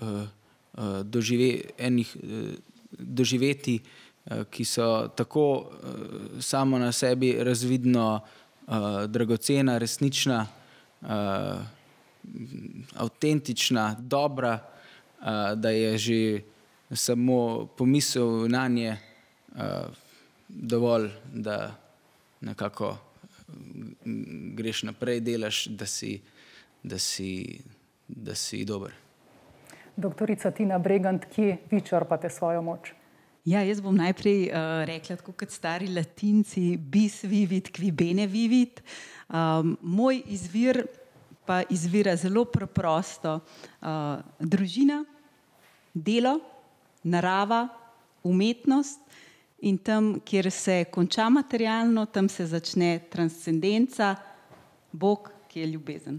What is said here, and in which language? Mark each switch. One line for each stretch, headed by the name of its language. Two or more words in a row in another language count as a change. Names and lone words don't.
Slovenian: doživeti, ki so tako samo na sebi razvidno dragocena, resnična, avtentična, dobra, da je že samo pomisel nanje dovolj, da nekako greš naprej, delaš, da si dober. Doktorica Tina Bregant, kje vi črpate svojo moč? Ja, jaz bom najprej rekla, tako kot stari Latinci,
Latin: bis vivit, qui bene vivit.
Slovenian: Moj izvir pa izvira zelo preprosto. Družina, delo, narava, umetnost in tam, kjer se konča materialno, tam se začne transcendenca, Bog, ki je ljubezen.